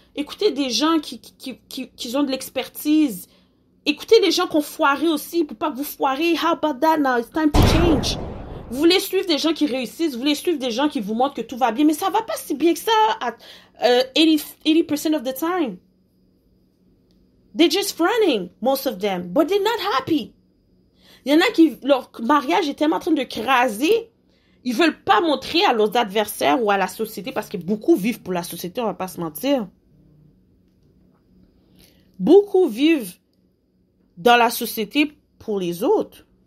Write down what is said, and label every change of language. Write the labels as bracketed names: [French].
[French] Écoutez des gens qui ont de l'expertise. Écoutez les gens qui ont foiré aussi, pour pas que vous foirez. [English] How about that now? It's time to change. [French] Vous voulez suivre des gens qui réussissent, vous voulez suivre des gens qui vous montrent que tout va bien, mais ça va pas si bien que ça à 80% [English] of the time. They're just fronting, most of them, but they're not happy. [French] Il y en a qui, leur mariage est tellement en train de craser, ils veulent pas montrer à leurs adversaires ou à la société, parce que beaucoup vivent pour la société, on va pas se mentir. Beaucoup vivent dans la société pour les autres.